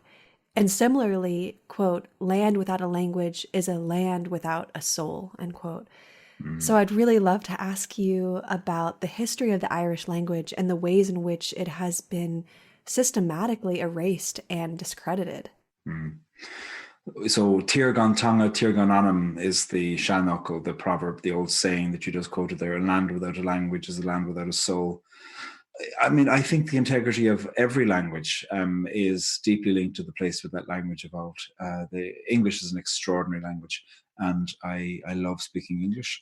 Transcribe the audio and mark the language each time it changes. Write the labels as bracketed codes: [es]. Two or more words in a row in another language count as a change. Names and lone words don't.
[en] And similarly, quote, land without a language is a land without a soul, end quote. So I'd really love to ask you about the history of the Irish language and the ways in which it has been systematically erased and discredited. So [ga] Tír gan tanga, Tír gan anam [en] is the Shannockle, the proverb, the old saying that you just quoted there, a land without a language is a land without a soul. I mean, I think the integrity of every language is deeply linked to the place where that language evolved. The English is an extraordinary language, and I love speaking English.